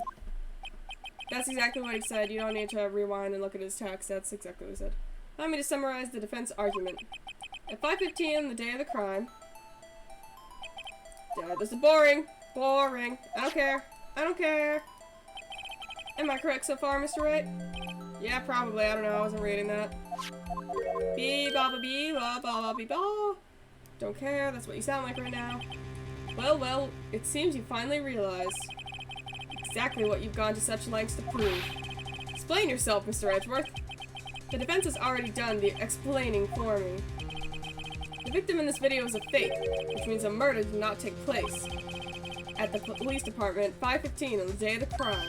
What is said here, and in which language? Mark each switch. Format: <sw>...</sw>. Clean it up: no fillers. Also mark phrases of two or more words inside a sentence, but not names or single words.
<en>That's exactly what he said. You don't need to rewind and look at his text. That's exactly what he said. Allow me to summarize the defense argument. At 5:15 on the day of the crime... this is boring. Boring. I don't care. I don't care. Am I correct so far, Mr. Wright? Yeah, probably. I don't know. I wasn't reading that. Bee ba ba bee ba ba ba bee ba. Don't care. That's what you sound like right now. Well, it seems you finally realized exactly what you've gone to such lengths to prove. Explain yourself, Mr. Edgeworth. The defense has already done the explaining for me. The victim in this video is a fake, which means a murder did not take place at the police department at 5:15 on the day of the crime.</en>